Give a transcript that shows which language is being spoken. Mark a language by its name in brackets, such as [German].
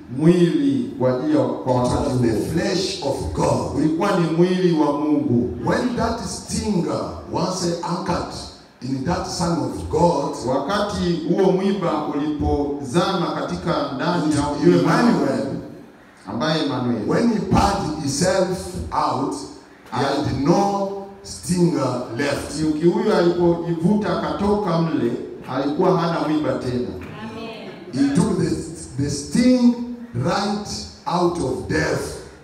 [Swahili] Mwili kwa ajili kwa wakati huo. [English] The flesh of God. [Swahili] Ulikuwa ni mwili wa Mungu. [English] When that stinger once anchored in that Son of God, [Swahili] wakati huo mwiba ulipozama katika ndani ya yule [English] Emmanuel, [Swahili] ambaye Emmanuel, [English] when he poured himself out, he had no stinger left. [Swahili] Nyuki huyo alipojivuta akatoka mle, alikuwa hana mwiba tena. [English] He took the sting right out of death.